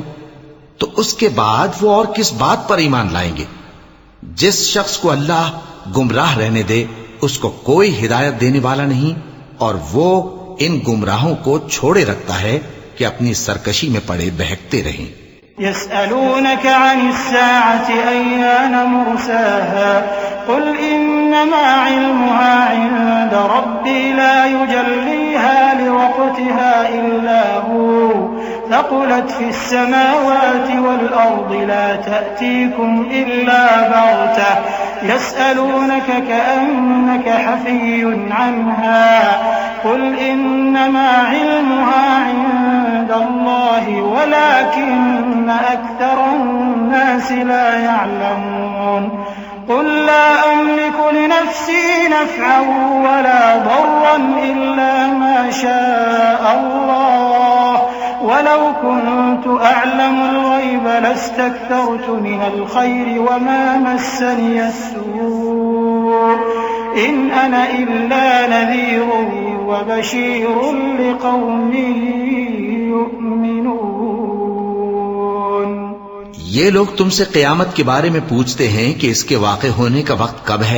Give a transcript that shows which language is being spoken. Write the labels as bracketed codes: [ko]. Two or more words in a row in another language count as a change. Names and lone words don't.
[ur] تو اس کے بعد وہ اور کس بات پر ایمان لائیں گے? جس شخص کو اللہ گمراہ رہنے دے اس کو کوئی ہدایت دینے والا نہیں، اور وہ ان گمراہوں کو چھوڑے رکھتا ہے کہ اپنی سرکشی میں پڑے بہکتے رہیں. [ar] يسألونك عن الساعة أيان مرساها قل إنما علمها عند ربي لا يجليها لوقتها إلا هو ثقلت في السماوات والأرض لا تأتيكم إلا بغتة يسألونك كأنك حفي عنها قل إنما علمها عند الله ولكن أكثر الناس لا يعلمون. قل لا أملك لنفسي نفعا ولا ضرا إلا ما شاء الله ولو كنت أعلم الغيب لاستكثرت من الخير وما مسني السوء إن أنا إلا نذير وبشير لقوم يؤمنون. [ur] یہ لوگ تم سے قیامت کے بارے میں پوچھتے ہیں کہ اس کے واقع ہونے کا وقت کب ہے.